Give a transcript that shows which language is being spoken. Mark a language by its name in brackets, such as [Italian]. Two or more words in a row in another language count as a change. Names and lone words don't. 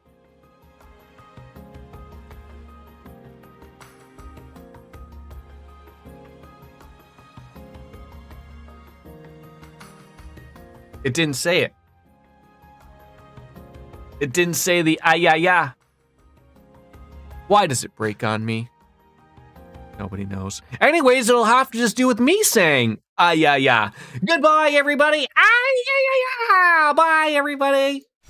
[English] It didn't say it. It didn't say the ah-ya-ya. Why does it break on me? Nobody knows. Anyways, it'll have to just do with me saying ah-ya-ya. Goodbye, everybody. Ah-ya-ya-ya. Bye, everybody.